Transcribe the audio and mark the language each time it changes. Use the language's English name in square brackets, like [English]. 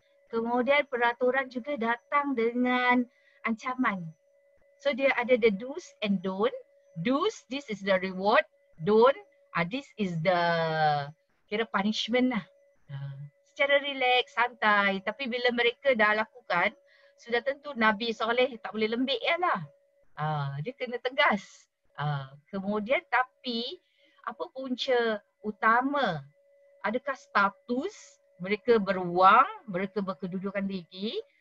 [Malay] Kemudian peraturan juga datang dengan ancaman. So dia ada [English] the do's and don't. Do's, this is the reward. Don't, this is the kira punishment lah. [Malay] Secara relax, santai. Tapi bila mereka dah lakukan, sudah tentu Nabi Soleh tak boleh lembik lah. Dia kena tegas. Kemudian tapi apa punca utama? Adakah status mereka berwang, mereka berkedudukan tinggi?